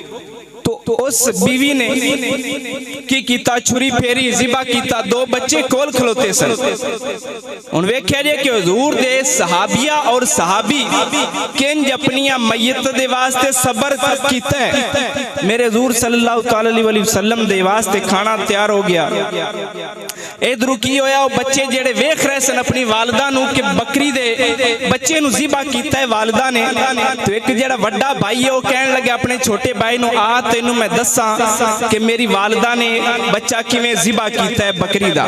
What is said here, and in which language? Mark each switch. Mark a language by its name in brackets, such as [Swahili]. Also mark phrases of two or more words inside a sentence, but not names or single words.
[Punjabi] تو اس بیوی نے کی کیتا? چھری پھیری، ذبح کیتا۔ دو بچے کول کھلوتے سن. ہݨ ویکھیا جے کہ حضور دے صحابیہ اور صحابی کنج اپنی میت دے واسطے صبر کیتا ہے. میرے حضور صلی اللہ علیہ وسلم دے واسطے کھانا تیار ہو گیا. ایدھروں کی ہویا، او بچے جیہڑے ویکھ رہے سن اپنی والدہ نوں کہ بکری دے بچے نوں ذبح کیتا ہے والدہ نے. تو اک جیہڑا وڈا بھائی ہے او کہن لگا اپنے چھوٹے بھائی نوں، آ تینوں میں دساں کہ میری والدہ نے بچہ کیویں ذبح کیتا ہے بکری دا.